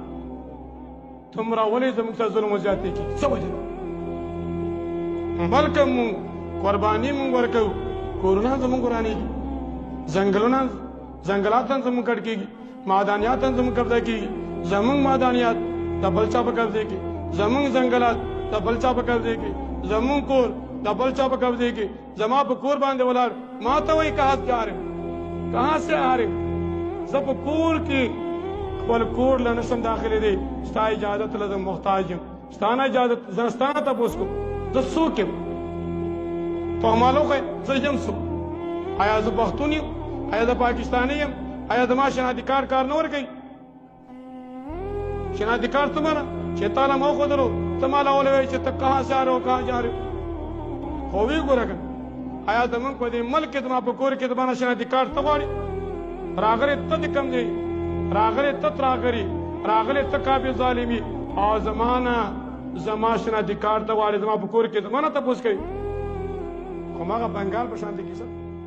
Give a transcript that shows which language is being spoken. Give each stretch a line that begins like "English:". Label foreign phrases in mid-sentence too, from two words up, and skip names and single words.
Pashto: ولې زموږ سره ظلم و زیاتې کېږي څه وجه ده ملک هم موږ قرباني موږ ورکوو کورونه زموږ ورانېږي ځنګلات هم زموږ کټ کېږي معدنیات هم زموږ قبضه کېږي زموږ معدنیات د بل چا په قبضه کې زموږ ځنګلات د بل چا په قبضه کې زموږ کور د بل چا په قبضه کې زما په کور باندې ولاړ ما ته وایي
Urdu: کہاں سے آ رہے
Pashto: زه په کور کې خپل کور له نشم داخلې دی ستا اجازت له زه محتاج یم ستا نه اجازت زه ستا نه تپوس کوم زه څوک یم په معلوم زه یم څوک آیا زه پښتون یم آیا زه پاکستانی یم آیا زما شناختی کارت کار نه ورکوي شناختی کارت څه مانا چې تا له ما وښودلو ته ما له وویل چې ته
Urdu: کہاں سے آ رہے ہو کہاں جا رہے ہو
Pashto: خو ویې ګوره که آیا زموږ په دې ملک کې زما په کور کې زما نه شناختی کارت ته غواړې راغلې ته د کوم ځای راغلې ته تراغري راغلې ته کابل ظالمي او زما نه زما شناختی کارت ته غواړې زما په کور کې زما نه تپوس کوي خو هماغه بنګال په شانتې کیسه